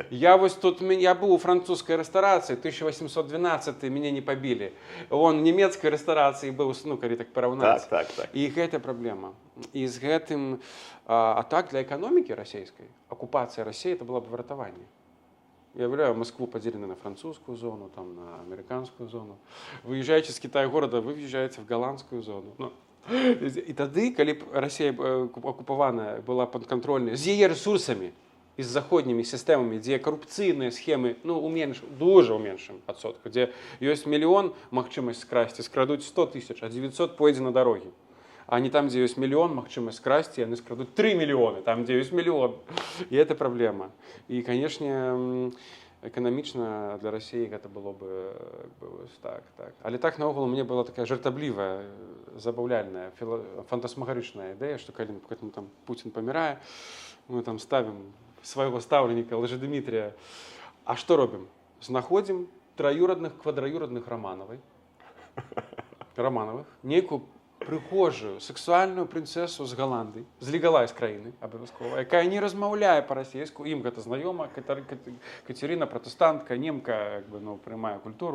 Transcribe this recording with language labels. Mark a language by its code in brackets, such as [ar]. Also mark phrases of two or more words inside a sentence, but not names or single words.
[be] Я вось тут, я быў у французскай рэстарацыі, 1812 мяне не пабілі. Вон, нямецкай рэстарацыі быў, ну, калі так параўнаць. Так. І гэта праблема. І з гэтым, а так для эканомікі расійскай, акупацыя Расіі, [ru] это было б [be] выратаванне. Я уявляю, [ru] Москву поделены на французскую зону, там, на американскую зону. Выезжаете с Китая города, вы въезжаете в голландскую зону. [be] Ну, і тады, калі б Расія акупаваная была падкантрольная з яе рэсурсамі і з заходнімі сістэмамі, дзе карупцыйныя схемы, ну, дуже ў меншым адсотку, дзе ёсць мільён магчымасць скрасці, скрадуць 100 000, а 900 пойдзе на дарогі. [ru] А не там, где есть миллион, [be] магчымасць скрасці, яны скрадуць 3 миллиона, там, [ru] где есть миллион. И это проблема. И, конечно, эканамічна для России это было бы так. [be] Але так, наогул, [ru] у меня была такая [be] жартаблівая, забаўляльная, фантасмагарычная ідэя, што калі там Путин памірае, мы там ставим свайго стаўленіка Лжедмітрія. А што робім? Знаходзім траюрадных, квадраюрадных Романовых, нейкую прыгожую сексуальную прынцэсу з Галандыі, з легалайз краіны, абавязкова, якая не размаўляе па-расійску, ім гэта знаёма, Кацярына, пратэстантка, немка, як бы, ну, прымае культуру.